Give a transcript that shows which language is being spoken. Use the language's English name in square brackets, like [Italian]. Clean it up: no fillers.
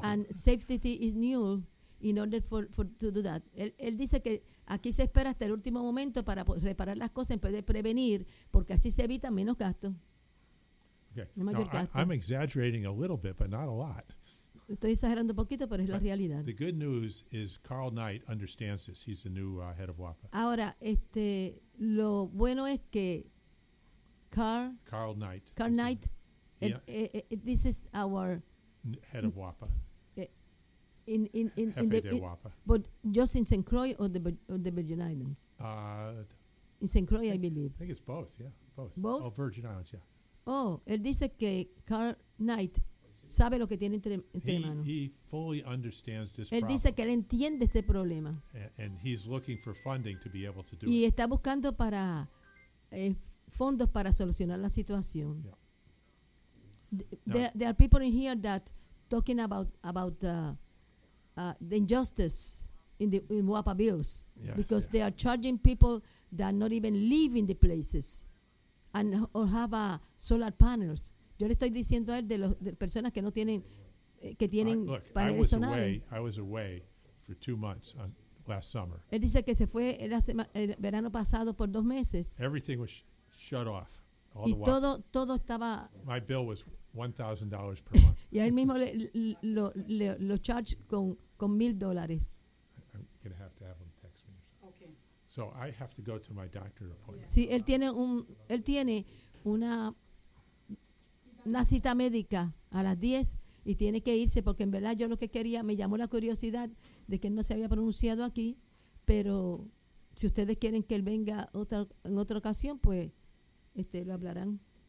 [English] And safety is new. In order for to do that, [Spanish] él dice que aquí se espera hasta el último momento para reparar las cosas en vez de prevenir, porque así se evita menos gasto. [English] Okay. I'm exaggerating a little bit, but not a lot. [Spanish] Estoy exagerando un poquito, pero es la realidad. [English] The good news is Carl Knight understands this. He's the new head of WAPA. [Spanish] Ahora, este, lo bueno es que Carl Knight, [English] this is our head of WAPA. In but just in St. Croix or the Virgin Islands? In St. Croix, I believe. I think it's both, yeah. Both? Both? Oh, Virgin Islands, yeah. [Spanish] Oh, él dice que Carl Knight sabe lo que tiene entre manos. [English] He fully understands this problem. [Spanish] dice que él entiende este problema. [English] And he's looking for funding to be able to do [Spanish] it. Y está buscando para fondos para solucionar la situación. [English] Yeah. There are people in here that talking about the injustice in WAPA bills, yes, because yeah, they are charging people that not even live in the places and or have solar panels. [Spanish] Yo le estoy diciendo a él de personas que no tienen que tienen paneles solares. [English] I was away for 2 months last summer. [Spanish] Él dice que se fue el verano pasado por 2 meses. [English] Everything was shut off. [Spanish] Y todo estaba. [English] My bill was $1,000 per month. [Spanish] Y él mismo lo charge con $1,000. [English] I'm gonna have to have him text me. Okay. So I have to go to my doctor appointment. [Spanish] Sí, él tiene una cita médica a las 10 y tiene que irse porque en verdad yo lo que quería, me llamó la curiosidad de que él no se había pronunciado aquí, pero si ustedes quieren que él venga en otra ocasión, pues este lo hablarán.